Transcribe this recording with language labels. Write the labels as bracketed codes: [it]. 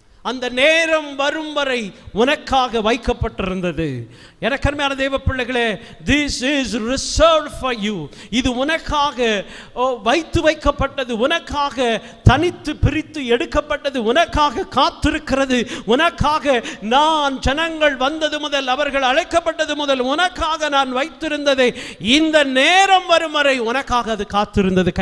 [ta] அந்த நேரம் வரும் வரை உனக்காக வைக்கப்பட்டிருந்தது. எனக்கு அருமையான தேவ பிள்ளைகளே, [en] this is reserved for you. [ta] இது உனக்காக வைத்து வைக்கப்பட்டது, உனக்காக தனித்து பிரித்து எடுக்கப்பட்டது, உனக்காக காத்திருக்கிறது. உனக்காக நான் ஜனங்கள் வந்தது முதல், அவர்கள் அழைக்கப்பட்டது முதல் உனக்காக நான் வைத்திருந்ததை இந்த நேரம் வரும் வரை உனக்காக அது காத்திருந்தது.